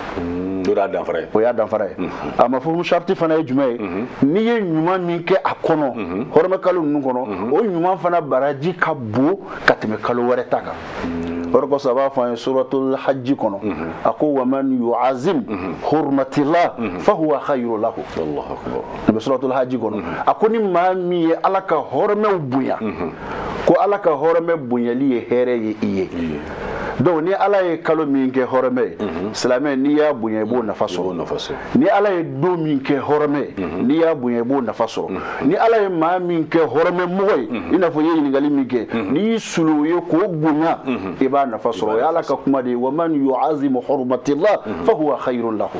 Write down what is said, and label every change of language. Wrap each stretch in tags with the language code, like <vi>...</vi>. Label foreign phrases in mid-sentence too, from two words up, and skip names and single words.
<bm>o y'a danfara ye o y'a danfara ye a ma fɔ sariti fana ye jumɛn ye n'i ye ɲuman min kɛ a kɔnɔ hɔrɔmɛ kalo ninnu kɔnɔ o ɲuman fana baraji ka bon ka tɛmɛ kalo wɛrɛ ta kan o de kosɔn a b'a fɔ an ye</bm> <ar>سورة الحج</ar> <bm>kɔnɔ a ko</bm> <ar>ومن يعظم حرمات الله فهو خير له الله أكبر</ar> <bm>ne bɛ</bm> <ar>سورة الحج</ar> <bm>kɔnɔ a ko ni maa min ye Ala ka hɔrɔmɛw bonya ko Ala ka hɔrɔmɛ bonyali ye hɛrɛ ye i ye donc ni Ala ye kalo min kɛ hɔrɔmɛ ye silamɛ n'i y'a bonya i b'o nafa sɔrɔ ni Ala ye don min kɛ hɔrɔmɛ ye n'i y'a bonya i b'o nafa sɔrɔ ni Ala ye maa min kɛ hɔrɔmɛ mɔgɔ ye i n'a fɔ i ye ɲininkali min kɛ n'i y'i sulu o ye k'o bonya i b'a nafa sɔrɔ o ye Ala ka kuma de ye</bm> <ar>ومن يعظم حرمات الله فهو خير له</ar>